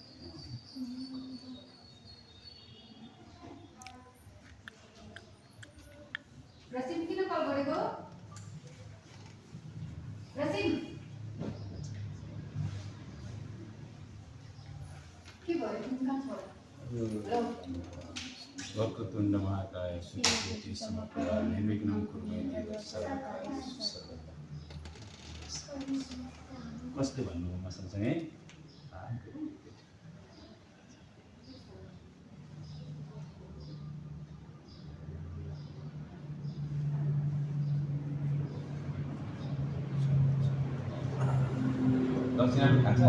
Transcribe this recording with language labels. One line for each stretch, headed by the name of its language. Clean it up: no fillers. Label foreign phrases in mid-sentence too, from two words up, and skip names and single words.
Nepali: रसिम किन कल गरेको रसिम के भयो तिमी कहाँ छौ हेलो
Sanskrit: वक्रतुण्ड महाकाय सूर्यकोटि समप्रभा निर्विघ्नं कुरु मे देव सर्वकार्येषु सर्वदा
Nepali: कसले भन्नु मसँगसँगै दक्षिणा खान्छ